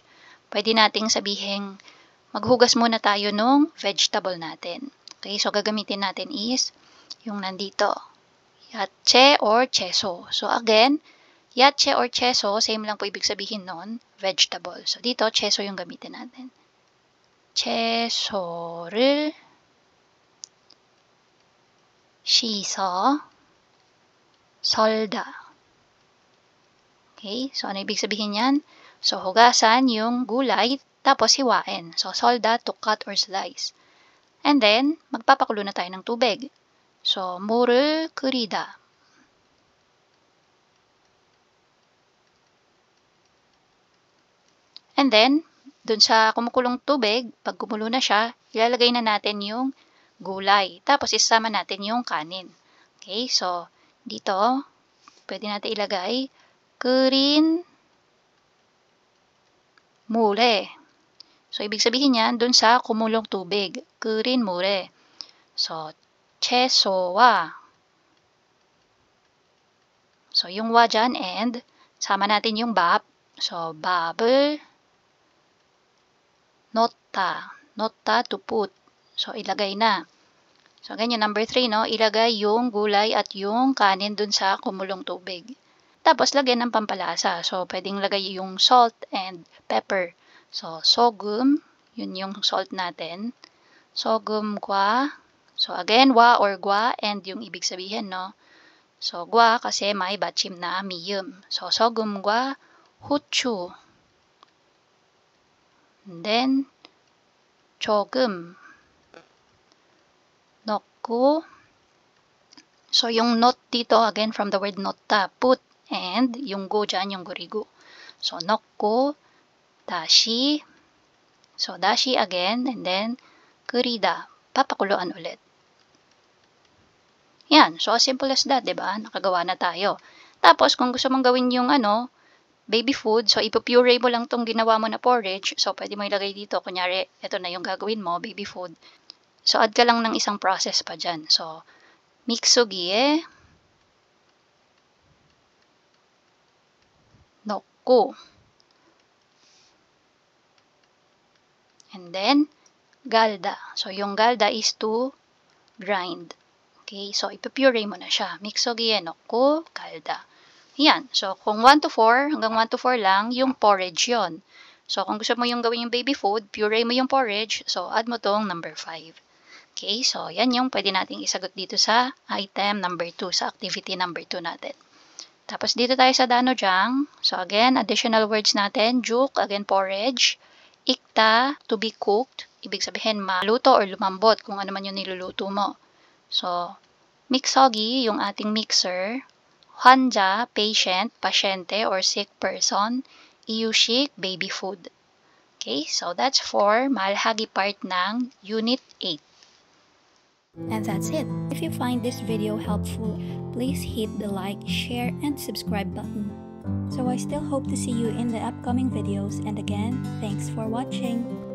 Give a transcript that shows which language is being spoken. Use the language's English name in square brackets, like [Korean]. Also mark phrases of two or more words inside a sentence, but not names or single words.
[Filipino] Pwede nating sabihin maghugas muna tayo nung vegetable natin. Okay, so gagamitin natin is yung nandito. Yache or cheso. So again, yache or cheso, same lang po ibig sabihin nun, vegetable. So dito, cheso yung gamitin natin. [Korean] 채소를 씻어 썰다. [Filipino] Okay, so ano ibig sabihin yan? So, hugasan yung gulay, tapos hiwain. [English] So, solda to cut or slice. And then, [Filipino] magpapakulo na tayo ng tubig. So, [Korean] 물을 끓이다. [English] And then, [Filipino] dun sa kumukulong tubig, pag kumulo na siya, ilalagay na natin yung gulay. Tapos, isama natin yung kanin. Okay, so, dito, pwede natin ilagay [Korean] 끓인 물에. [Filipino] So, ibig sabihin yan, dun sa kumulong tubig. [Korean] 끓인 물에. So, 채소와. [Filipino] So, yung wa dyan and, sama natin yung 밥. [Korean] So, 밥을 넣다. [English] 넣다 to put. So, [Filipino] ilagay na. So, ganyan. Number 3, no? Ilagay yung gulay at yung kanin dun sa kumulong tubig. Tapos, lagyan ng pampalasa. So, pwedeng lagay yung [English] salt and pepper. [Filipino] So, sogum, yun yung salt natin. [Korean] Sogum과, [Filipino] so again, wa or gwa, and yung ibig sabihin, no? So, gwa kasi may batchim na miyum. So, [Korean] sogum과 후추. [English] And then, [Korean] 조금 넣고, [Filipino] so yung not dito, again, [English] from the word [Filipino] notta, put, and yung go dyan, yung gurigo. So, [Korean] 넣고, dashi. [English] So, dashi again, and then, [Korean] 끓이다. [Filipino] Papakuluan ulit. Yan. [English] So, as simple as that, [Filipino] diba? Nakagawa na tayo. Tapos, kung gusto mong gawin yung, [English] baby food, [Filipino] so, ipupuree mo lang tong ginawa mo na porridge. So, pwede mo ilagay dito. Kunyari, ito na yung gagawin mo, [English] baby food. [Filipino] So, add ka lang ng isang process pa dyan. So, [Korean] 믹서기에 넣고, [English] and then, galda. So, yung galda is to grind. [Filipino] Okay, so ipupuree mo na siya. [Korean] 믹서기에 넣고, galda. Yan. [Filipino] So, kung 1 to 4, hanggang 1 to 4 lang, yung porridge yon. So, kung gusto mo yung gawin yung [English] baby food, [Filipino] puree mo yung porridge, so add mo tong number 5. Okay, so yan yung pwede nating isagot dito sa item number 2, sa activity number 2 natin. Tapos dito tayo sa danojang. So again, additional words natin. [English] Juk, again porridge. Ikta, to be cooked. [Filipino] Ibig sabihin maluto or lumambot kung ano man yung niluluto mo. So, mixogi, yung ating mixer. [English] Hanja, patient, pasyente or sick person. Iushik, baby food. Okay, so that's for malhagi part ng Unit 8. And that's it. If you find this video helpful, please hit the like, share, and subscribe button. So I still hope to see you in the upcoming videos, and again, thanks for watching.